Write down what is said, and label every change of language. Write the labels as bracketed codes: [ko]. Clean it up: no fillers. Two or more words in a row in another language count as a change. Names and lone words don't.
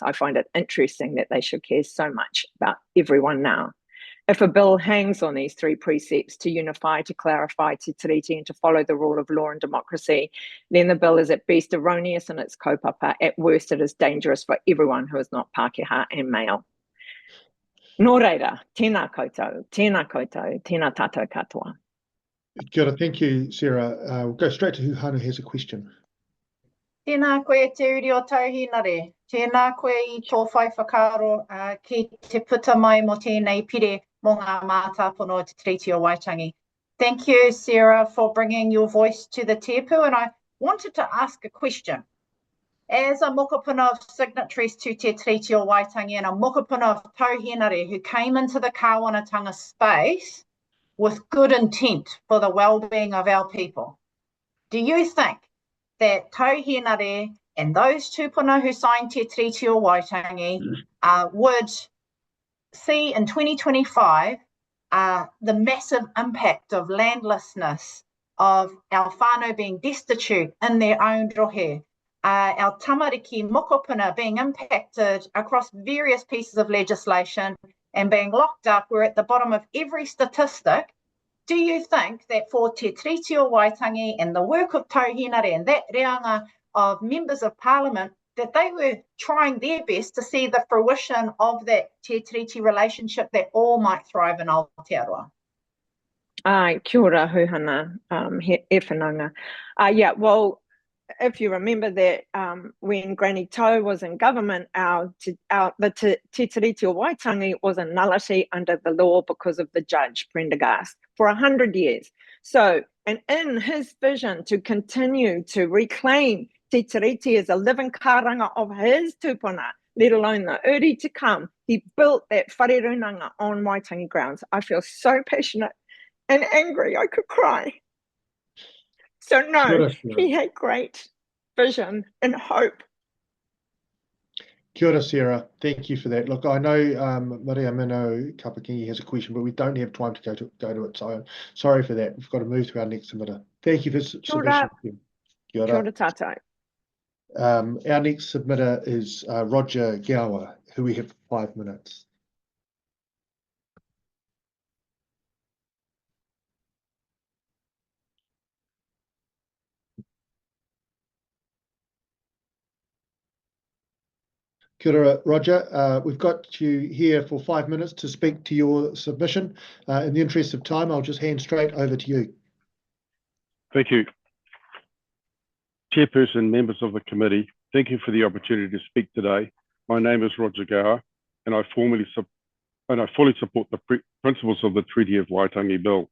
[en] I find it interesting that they should care so much about everyone now. If a bill hangs on these 3 precepts, to unify, to clarify [mi] Te Tiriti, [en] and to follow the rule of law and democracy, then the bill is at best erroneous in [mi] its kaupapa. [en] At worst, it is dangerous for everyone who is not Pākehā and male. [mi] Nō reira, tēnā koutou, tēnā tātou katoa. Kia ora, [en] thank you, Sarah. We'll go straight to Hanu has a question. [mi] Tēnā koe te uri o tauhinare. Tēnā koe I tō whai whakaaro ki te puta mai mo tēnei pire mō ngā mātāpono Te Tiriti o Waitangi. [en] Thank you, Sarah, for bringing your voice to the tepu, and I wanted to ask a question. As a mokopuna of signatories to [mi] Te Tiriti o Waitangi [en] and a mokopuna of tauhinare who came into the [mi] kāwanatanga space [en] with good intent for the well-being of our people, do you think that tauhinare and those tupuna who signed [mi] Te Tiriti o Waitangi [en] would see in 2025 the massive impact of landlessness, of our [mi] whānau being [en] destitute in their own [mi] rohe, our tamariki mokopuna [en] being impacted across various pieces of legislation and being locked up? We're at the bottom of every statistic. Do you think that for [mi] Te Tiriti o Waitangi [en] and the work of tauhinare and that reanga of members of parliament, that they were trying their best to see the fruition of that [mi] Te Tiriti relationship, [en] that all might thrive in Aotearoa? [mi] Kia ora huhana, he whananga. [en] Yeah, well, if you remember that when Granny Toe was in government, the [mi] Te Tiriti o Waitangi [en] was a nullity under the law because of the judge, Prendergast, for 100 years. So, and in his vision to continue to reclaim [mi] Te Tiriti [en] as a [mi] living karanga [en] of his tupuna, let alone the uri to come, he built that wharerunanga on Waitangi grounds. I feel so passionate and angry, I could cry. So no, he had great vision and hope. [mi] Kia ora, [en] Sarah. Thank you for that. Look, I know Maria Mino Kapakini has a question, but we don't have time to go to it. So I'm sorry for that. We've got to move to our next submitter. Thank you for submission. [mi] Kia ora tātou. [en] Our next submitter is Roger Gower, who we have 5 minutes. [mi] Kia ora, [en] Roger. We've got you here for 5 minutes to speak to your submission. In the interest of time, I'll just hand straight over to you. Thank you. Chairperson, members of the committee, thank you for the opportunity to speak today. My name is Roger Gower, and I fully support the principles of the Treaty of Waitangi Bill.